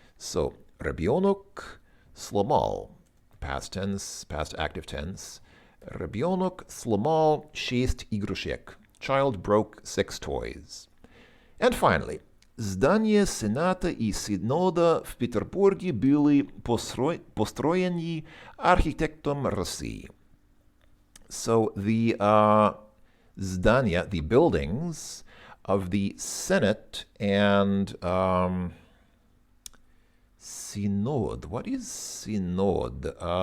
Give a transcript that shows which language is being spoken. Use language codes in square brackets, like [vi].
[en] So, [ru] ребенок сломал, [en] past tense, past active tense. [ru] Ребенок сломал 6 игрушек. [en] Child broke 6 toys. And finally, [ru] здания Сената и Синода в Петербурге были построены архитектом России. [en] So the zdania, the buildings of the Senate and Synod. What is Synod?